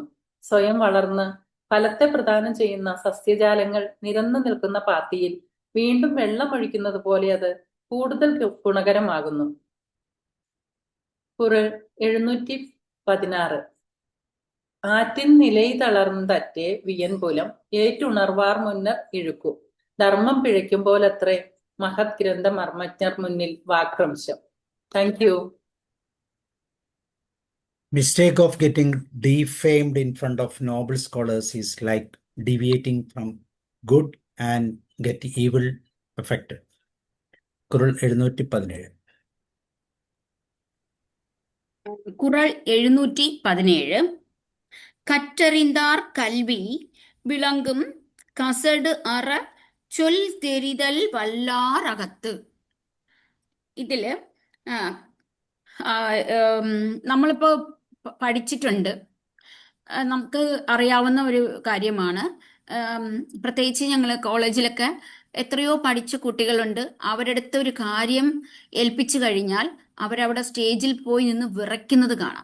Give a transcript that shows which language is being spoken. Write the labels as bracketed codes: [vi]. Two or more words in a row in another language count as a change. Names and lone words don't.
[ml] സ്വയം വളർന്ന് ഫലത്തെ പ്രദാനം ചെയ്യുന്ന സസ്യജാലങ്ങൾ നിരന്നു നിൽക്കുന്ന പാത്തിയിൽ വീണ്ടും വെള്ളമൊഴിക്കുന്നത് പോലെ അത് കൂടുതൽ ഗുണകരമാകുന്നു. കുറൽ 716. [ta] ஆற்றின் நிலை தளர்ந்தற்றே வியன் புலம் ஏற்றுணர்வார் முன்னர் இழுக்கு. [ml] ധർമ്മം പിഴയ്ക്കുമ്പോലത്രേ മഹത് ഗ്രന്ഥ മർമ്മജ്ഞർ മുന്നിൽ വാക്രംശം. [en] Thank you. Mistake of getting defamed in front of noble scholars is like deviating from good and get evil affected. [ml] കുറൽ 717. [ta] குறள் 717. கற்றறிந்தார் கல்வி விளங்கும் கசடு அற சொல் தெரிதல் வல்லார் அகத்து. [ml] ഇതില് നമ്മളിപ്പോ പഠിച്ചിട്ടുണ്ട്, നമുക്ക് അറിയാവുന്ന ഒരു കാര്യമാണ്. പ്രത്യേകിച്ച് ഞങ്ങൾ കോളേജിലൊക്കെ എത്രയോ പഠിച്ച കുട്ടികളുണ്ട്. അവരുടെ അടുത്ത് ഒരു കാര്യം ഏൽപ്പിച്ചു കഴിഞ്ഞാൽ അവരവിടെ സ്റ്റേജിൽ പോയി നിന്ന് വിറയ്ക്കുന്നത് കാണാം.